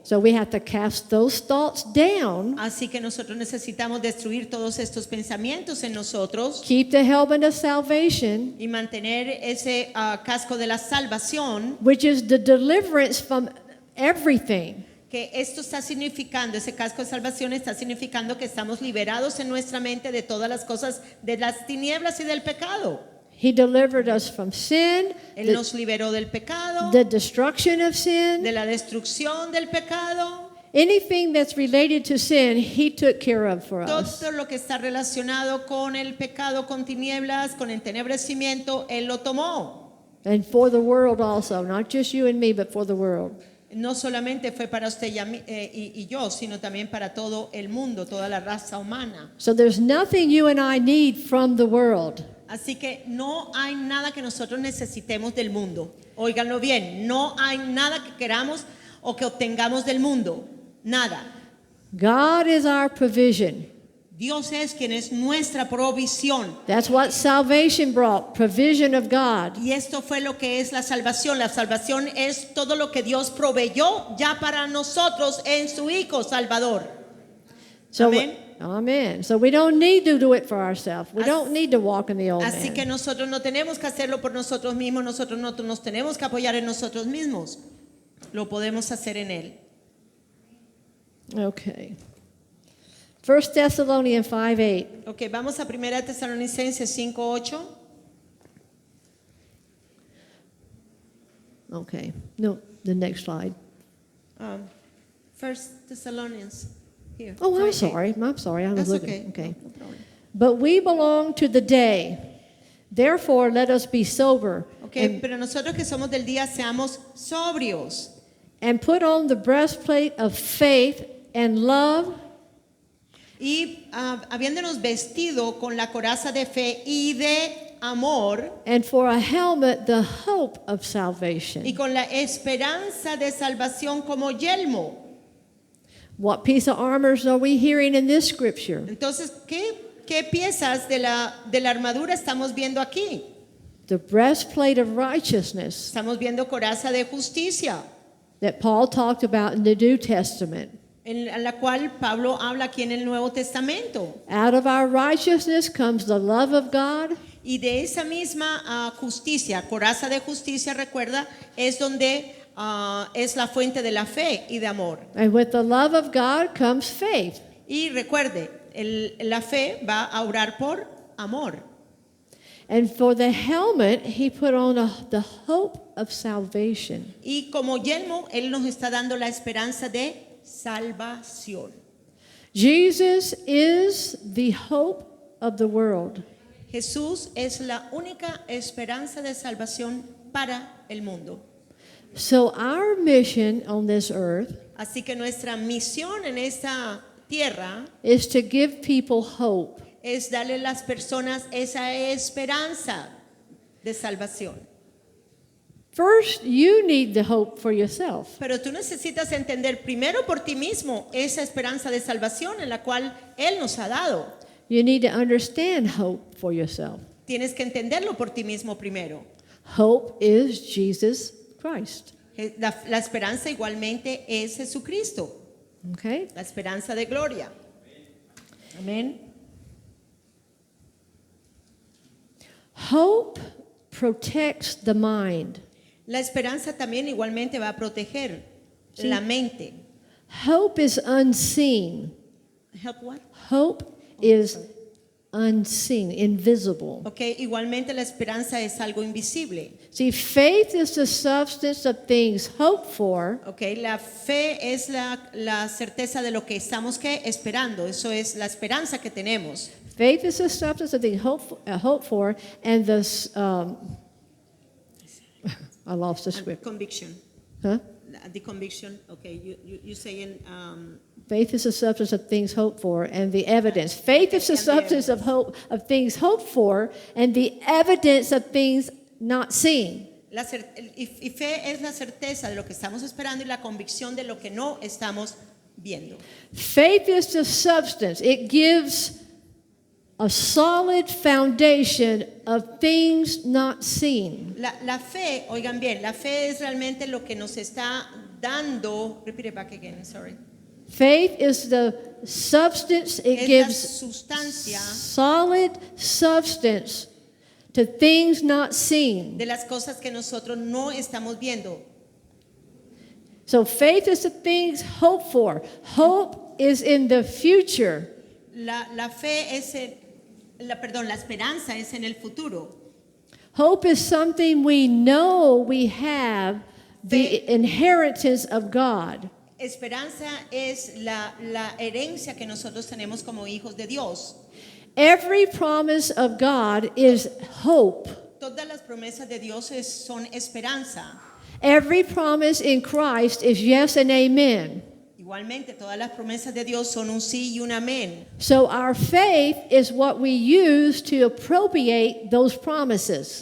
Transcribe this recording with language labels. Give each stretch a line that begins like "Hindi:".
English: So we have to cast those thoughts down,
Spanish: Así que nosotros necesitamos destruir todos estos pensamientos en nosotros
English: keep the helmet of salvation,
Spanish: y mantener ese casco de la salvación,
English: which is the deliverance from everything.
Spanish: que esto está significando, ese casco de salvación está significando que estamos liberados en nuestra mente de todas las cosas, de las tinieblas y del pecado.
English: He delivered us from sin,
Spanish: Él nos liberó del pecado,
English: the destruction of sin.
Spanish: la destrucción del pecado.
English: Anything that's related to sin, he took care of for us.
Spanish: Todo lo que está relacionado con el pecado, con tinieblas, con entenebrecimiento, Él lo tomó.
English: And for the world also, not just you and me, but for the world.
Spanish: No solamente fue para usted y yo, sino también para todo el mundo, toda la raza humana.
English: So there's nothing you and I need from the world.
Spanish: Así que no hay nada que nosotros necesitemos del mundo. Óiganlo bien, no hay nada que queramos o que obtengamos del mundo. Nada.
English: God is our provision.
Spanish: Dios es quien es nuestra provisión.
English: That's what salvation brought, provision of God.
Spanish: Y esto fue lo que es la salvación. La salvación es todo lo que Dios proveyó ya para nosotros en su Hijo Salvador.
English: So,
Spanish: Amén.
English: Amen. So we don't need to do it for ourselves. We don't need to walk in the old
Spanish: Así que
English: man.
Spanish: nosotros no tenemos que hacerlo por nosotros mismos. Nosotros no nos tenemos que apoyar en nosotros mismos. Lo podemos hacer en Él.
English: Okay. 1 Thessalonians 5:8.
Spanish: Ok, vamos a 1 Tesalonicenses 5:8.
English: Okay. No, the next slide. 1 Thessalonians. Here. Oh, I'm 5:8. sorry. I'm sorry. I was That's looking. okay. No problem. But we belong to the day. Therefore, let us be sober
Spanish: Ok, pero nosotros que somos del día seamos sobrios
English: and put on the breastplate of faith and love,
Spanish: y habiéndonos vestido con la coraza de fe y de amor
English: and for a helmet, the hope of salvation.
Spanish: y con la esperanza de salvación como yelmo.
English: What piece of armor are we hearing in this scripture?
Spanish: Entonces, ¿qué piezas de la armadura estamos viendo aquí?
English: The breastplate of righteousness
Spanish: Estamos viendo coraza de justicia,
English: that Paul talked about in the New Testament.
Spanish: en la cual Pablo habla aquí en el Nuevo Testamento.
English: Out of our righteousness comes the love of God,
Spanish: Y de esa misma justicia, coraza de justicia, recuerda, es donde es la fuente de la fe y de amor.
English: and with the love of God comes faith.
Spanish: Y recuerde, la fe va a orar por amor.
English: And for the helmet, he put on the hope of salvation.
Spanish: Y como yelmo, Él nos está dando la esperanza de salvación.
English: Jesus is the hope of the world.
Spanish: Jesús es la única esperanza de salvación para el mundo.
English: So our mission on this earth
Spanish: Así que nuestra misión en esta tierra
English: is to give people hope.
Spanish: es darle a las personas esa esperanza de salvación.
English: First, you need the hope for yourself.
Spanish: Pero tú necesitas entender primero por ti mismo esa esperanza de salvación en la cual Él nos ha dado.
English: You need to understand hope for yourself.
Spanish: Tienes que entenderlo por ti mismo primero.
English: Hope is Jesus Christ.
Spanish: La esperanza igualmente es Jesucristo,
English: Okay?
Spanish: la esperanza de gloria. Amén.
English: Hope protects the mind.
Spanish: La esperanza también igualmente va a proteger la mente.
English: Hope is unseen. Help what? Hope is unseen, invisible.
Spanish: Okay, igualmente la esperanza es algo invisible.
English: See, faith is the substance of things hoped for,
Spanish: Okay, la fe es la certeza de lo que estamos esperando. Eso es la esperanza que tenemos.
English: faith is the substance of things hoped for, and I lost the script. Conviction. Huh? The conviction. Okay, you saying Faith is the substance of things hoped for, and the evidence. Faith is the And the substance of hope of things hoped for, and the evidence of things not seen.
Spanish: y fe es la certeza de lo que estamos esperando y la convicción de lo que no estamos viendo.
English: Faith is the substance. It gives a solid foundation of things not seen.
Spanish: La fe, oigan bien, la fe es realmente lo que nos está dando.
English: Repeat it back again, sorry. Faith is the substance. It
Spanish: Es la
English: gives
Spanish: sustancia
English: solid substance to things not seen.
Spanish: de las cosas que nosotros no estamos viendo.
English: So faith is the things hoped for. Hope is in the future.
Spanish: La fe es la esperanza es en el futuro.
English: Hope is something we know we have the inheritance of God.
Spanish: Esperanza es la herencia que nosotros tenemos como hijos de Dios.
English: Every promise of God is hope.
Spanish: Todas las promesas de Dios son esperanza.
English: Every promise in Christ is yes and amen.
Spanish: Igualmente, todas las promesas de Dios son un sí y un amén.
English: So our faith is what we use to appropriate those promises.